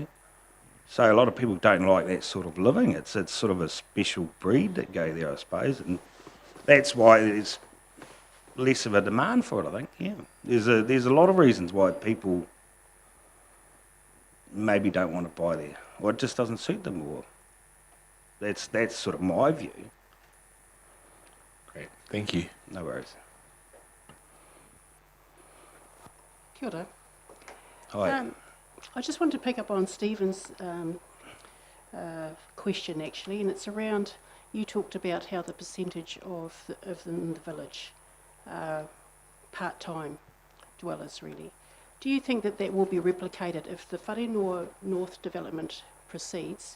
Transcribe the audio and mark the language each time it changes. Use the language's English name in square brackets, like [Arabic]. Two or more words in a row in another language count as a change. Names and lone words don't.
[English] So a lot of people don't like that sort of living. It's sort of a special breed that go there, I suppose, and that's why there's less of a demand for it, I think. Yeah, there's a lot of reasons why people maybe don't want to buy there, or it just doesn't suit them, or that's sort of my view. Great, thank you. No worries. [Māori] Kia ora. [English] Hi. I just wanted to pick up on Stephen's question, actually, and it's around, you talked about how the percentage of in the village part-time dwellers, really. Do you think that will be replicated if the Whareroa North development proceeds?